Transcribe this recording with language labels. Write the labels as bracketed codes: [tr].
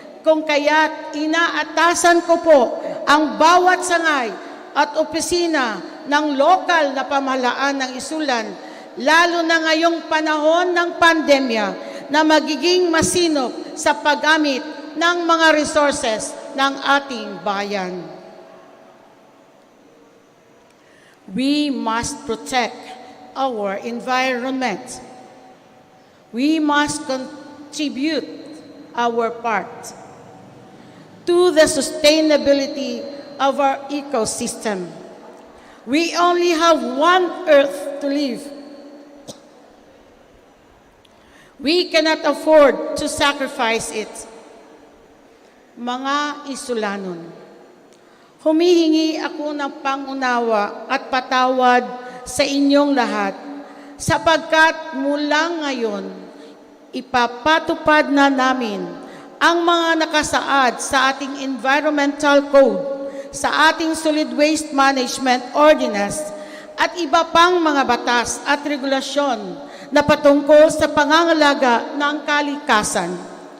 [tl] Kung kaya't inaatasan ko po ang bawat sangay at opisina ng lokal na pamahalaan ng ISULAN, lalo na ngayong panahon ng pandemya, na magiging masinop sa paggamit ng mga resources ng ating bayan. [en] We must protect our environment. We must contribute our part to the sustainability of our ecosystem. We only have one earth to live. We cannot afford to sacrifice it. [tl] Mga Isulanon, humihingi ako ng pangunawa at patawad sa inyong lahat sapagkat mula ngayon, ipapatupad na namin ang mga nakasaad sa ating Environmental Code, sa ating Solid Waste Management Ordinance, at iba pang mga batas at regulasyon na patungkol sa pangangalaga ng kalikasan.